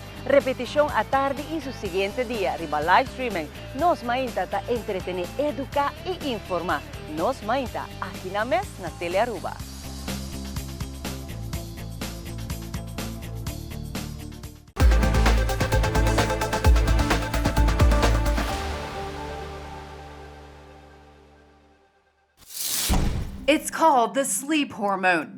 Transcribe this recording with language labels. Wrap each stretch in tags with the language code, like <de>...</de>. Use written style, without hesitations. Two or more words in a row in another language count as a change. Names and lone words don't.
<pap>Repetición a tarde y su siguiente día. Riba</pap> <en>live streaming.</en> <pap>Nos mainta ta entretener, educar y informar. Nos mainta aquí na mes na Telearuba.</pap> <en>It's called the sleep hormone.</en>